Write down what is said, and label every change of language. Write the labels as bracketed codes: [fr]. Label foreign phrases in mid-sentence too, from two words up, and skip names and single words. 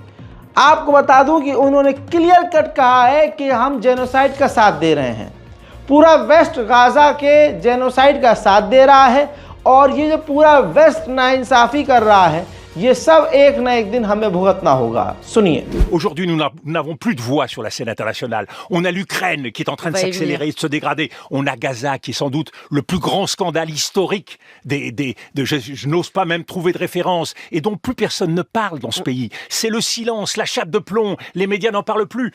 [hi] आपको बता दूं कि उन्होंने [en] clear cut [hi] कहा है कि हम जेनोसाइड का साथ दे रहे हैं। पूरा वेस्ट गाजा के जेनोसाइड का साथ दे रहा है, और ये जो पूरा वेस्ट नाइंसाफ़ी कर रहा है, ये सब एक न एक दिन हमें भुगतना होगा। सुनिए। [fr] Aujourd'hui, nous n'avons plus de voix sur la scène internationale. On a l'Ukraine qui est en train de s'accélérer, de se dégrader. On a Gaza qui est sans doute le plus grand scandale historique je n'ose pas même trouver de référence, et dont plus personne ne parle dans ce pays. C'est le silence, la chape de plomb. Les médias n'en parlent plus.